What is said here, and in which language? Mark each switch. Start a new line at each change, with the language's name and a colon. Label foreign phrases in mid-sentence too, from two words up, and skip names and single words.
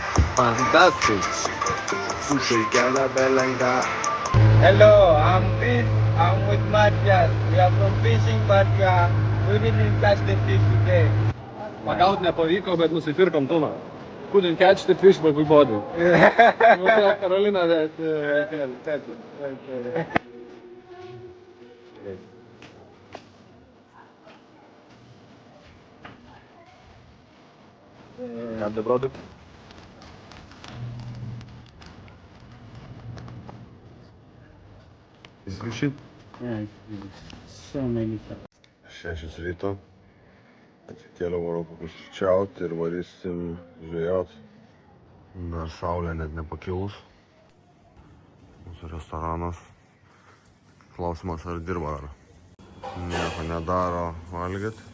English: Fantastic. Sushi Gala Belenga. Hello, I'm Chris. I'm with Matthias. We are from fishing, but we didn't catch the fish today.
Lithuanian: Pagaut nepavyko, bet nusipirkom tuną.
English: Couldn't catch the fish, but we bought it. Carolina, have the product. Izvišit. Yeah, so many stuff.
Lithuanian: 6 ryto. Atsikėliau oro papusryčiauti ir varysim žvejot. Dar saulė net nepakilus. Mūsų restoranas. Klausimas, ar dirba, ar nieko nedaro valgyt.